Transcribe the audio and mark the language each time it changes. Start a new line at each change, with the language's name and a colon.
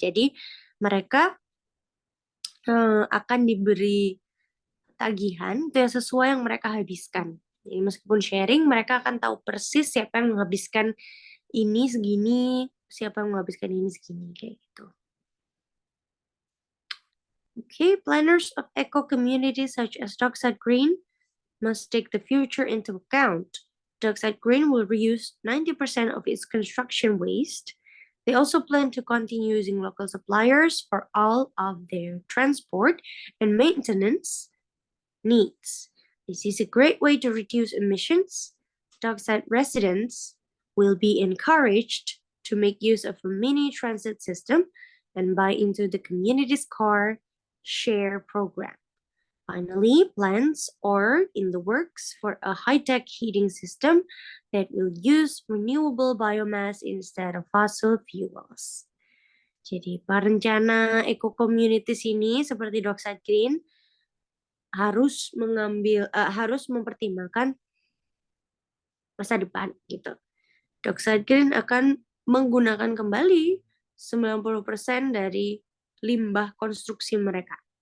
Indonesian: Jadi mereka akan diberi tagihan itu yang sesuai yang mereka habiskan. Jadi meskipun sharing, mereka akan tahu persis siapa yang menghabiskan ini segini, siapa yang menghabiskan ini segini, kayak gitu.
English: Okay, planners of eco communities such as Dockside Green must take the future into account. Dockside Green will reuse 90% of its construction waste. They also plan to continue using local suppliers for all of their transport and maintenance needs. This is a great way to reduce emissions. Dockside residents will be encouraged to make use of a mini transit system and buy into the community's car share program. Finally, plans are in the works for a high-tech heating system that will use renewable biomass instead of fossil fuels.
Indonesian: Jadi, perencana eco-communities ini seperti Dockside Green harus mempertimbangkan masa depan gitu. Dockside Green akan menggunakan kembali 90% dari limbah konstruksi mereka.